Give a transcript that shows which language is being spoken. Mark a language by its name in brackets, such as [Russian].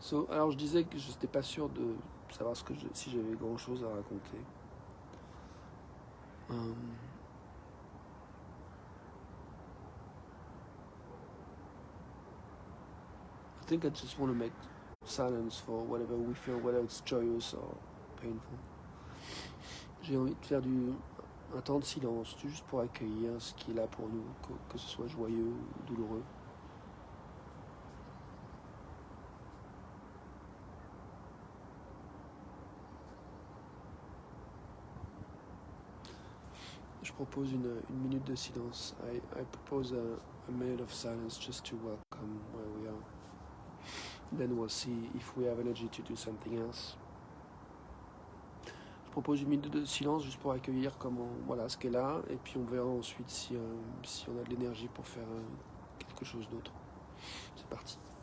[French] Alors je disais que je n'étais pas sûr de savoir si j'avais grand chose à raconter. [English] I think I just want to make silence for whatever we feel, whether it's joyous or painful. [French] J'ai envie de faire un temps de silence, juste pour accueillir ce qui est là pour nous, que ce soit joyeux ou douloureux. Je propose une minute de silence. [English] I propose a minute of silence just to welcome where we are. Then we'll see if we have energy to do something else. [French] Je propose une minute de silence juste pour accueillir ce qu'est là, et puis on verra ensuite si on a de l'énergie pour faire quelque chose d'autre. C'est parti.